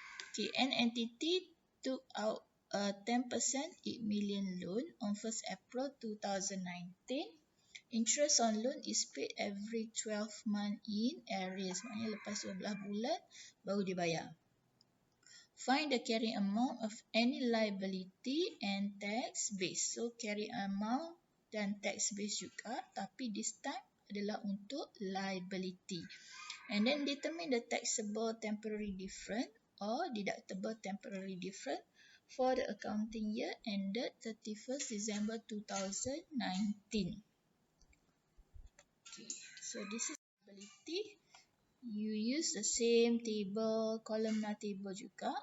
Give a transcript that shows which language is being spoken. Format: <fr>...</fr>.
<en>Okay, an entity took out a 10% 8 million loan on 1st April 2019. Interest on loan is paid every 12 months in arrears.</en> <ms>Maknanya lepas 12 bulan baru dibayar.</ms> <en>Find the carrying amount of any liability and tax base. So carry amount</en> <ms>dan</ms> <en>tax base</en> <ms>juga, tapi</ms> <en>this time</en> <ms>adalah untuk</ms> <en>liability. And then determine the taxable temporary difference or deductible temporary difference for the accounting year ended 31st December 2019. Okay, so this is liability. You use the same table, columnar table juga.</en>